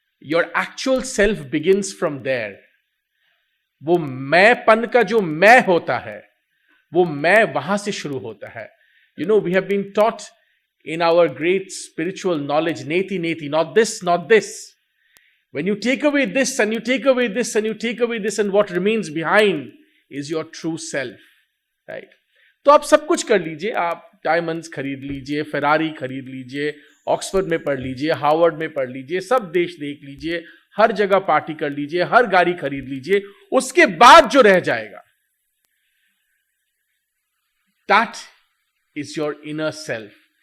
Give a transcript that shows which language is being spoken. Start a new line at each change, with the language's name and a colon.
English: Your actual self begins from there.
Hindi: वो मैंपन का जो मैं होता है, वो मैं वहां से शुरू होता है.
English: We have been taught in our great spiritual knowledge, नेति नेति, not this, not this. When you take away this and you take away this and you take away this, and what remains behind is your true self, right?
Hindi: तो आप सब कुछ कर लीजिए, आप diamonds खरीद लीजिए, फेरारी खरीद लीजिए, ऑक्सफोर्ड में पढ़ लीजिए, हार्वर्ड में पढ़ लीजिए, सब देश देख लीजिए, हर जगह पार्टी कर लीजिए, हर गाड़ी खरीद लीजिए, उसके बाद जो रह जाएगा,
English: that is your inner self.